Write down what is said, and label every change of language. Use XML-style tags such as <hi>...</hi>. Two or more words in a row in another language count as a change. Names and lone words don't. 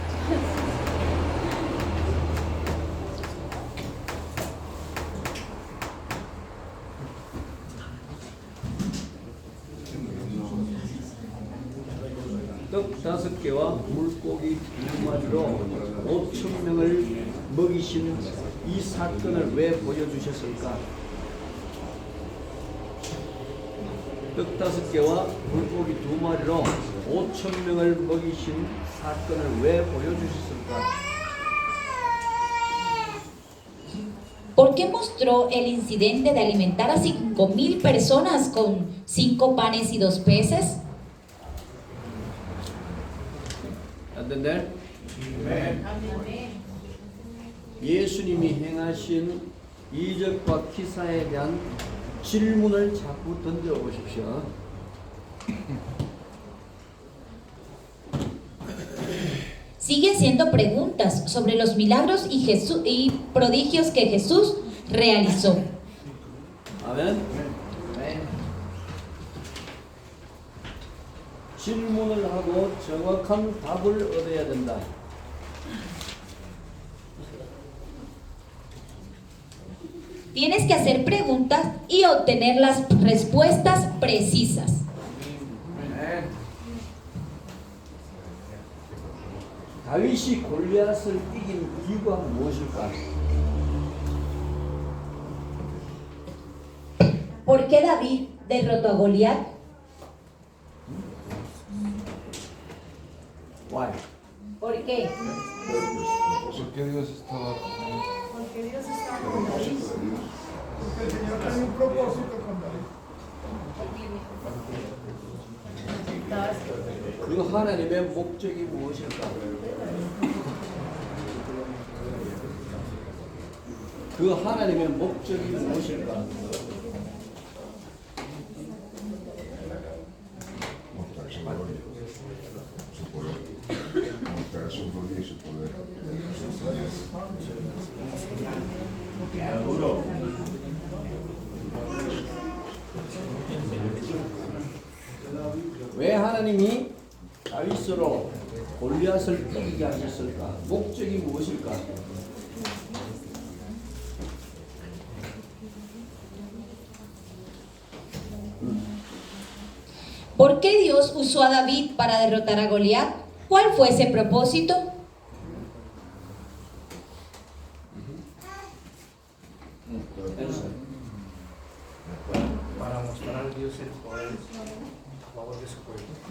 <ko>떡 5개와 물고기 2마리로 5천 명을 먹이신 이 사건을 왜 보여주셨을까? 떡 5개와 물고기 2마리로 5천 명을 먹이신 사건을 왜 보여주셨을까?</ko> <es>¿Por qué mostró el incidente de alimentar a 5,000 personas con 5 panes y 2 peces?</es> <ko>안된대? 예수님이 행하신 이적과 기사에 대한 질문을 자꾸 던져보십시오.</ko> <es>Sigue haciendo preguntas sobre los milagros y prodigios que Jesús realizó.</es> <ko>아멘. 질문을 하고 정확한 답을 얻어야 된다.</ko> <es>Tienes que hacer preguntas y obtener las respuestas precisas.</es> <ko>다윗이 골리앗을 이긴 이유가 무엇일까?</ko> <es>¿Por qué David derrotó a Goliat? Why? ¿Por qué? Porque Dios estaba Porque Dios está con David. Porque el Señor tiene un propósito con David.</es> <ko>그 하나님의 목적이 무엇일까? 그 하나님의 목적이 무엇일까?</ko> <es>mostrar su gloria y su poder.</es> <ko>왜 하나님이 다윗으로 골리앗을 이기게 하셨을까? 목적이 무엇일까?</ko> <es>¿Por qué Dios usó a David para derrotar a Goliat? ¿Cuál fue ese propósito? Para mostrar a Dios el poder a favor de su pueblo.</es>